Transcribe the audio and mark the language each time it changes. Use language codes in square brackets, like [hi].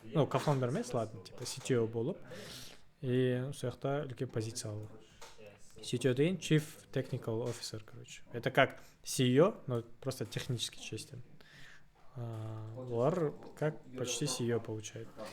[kk] Ну, кофаундер емес, ладно, типа CTO болып. И сол жақта үлкен позиция алу. CTO деген Chief Technical Officer, короче. [ru] Это как CEO, но просто технически частен. [kk] Олар [ru] как почти CEO получает.